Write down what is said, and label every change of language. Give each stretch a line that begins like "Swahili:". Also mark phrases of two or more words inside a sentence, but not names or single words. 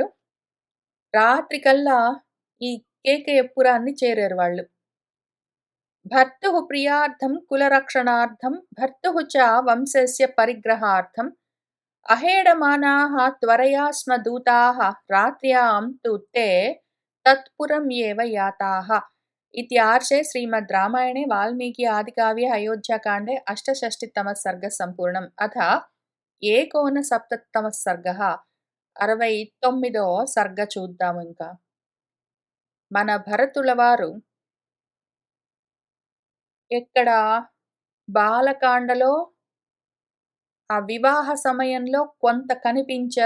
Telugu: రాత్రికల్లా ఈ కేకయపురాన్ని చేరారు వాళ్ళు.
Sanskrit: భర్తుః ప్రియార్థం కులరక్షణార్థం భర్తుః చ వంశస్య పరిగ్రహార్థం అహేడమానాః త్వరయా స్మ దూతాः రాత్ర్యాం తు తే తత్పురం ఏవ యాతాः. इत्यार्षे श्रीमद् रामायणे वाल्मीकि आदिकाव्ये अयोध्याकाण्डे अष्टषष्टितमः सर्गः सम्पूर्णम्. अथ 69వ सर्गः, 69వ सर्ग చూద్దాము.
Telugu: ఇంకా మన భరతుల వారు ఎక్కడ బాలకాండలో ఆ వివాహ సమయంలో కొంత కనిపించారు.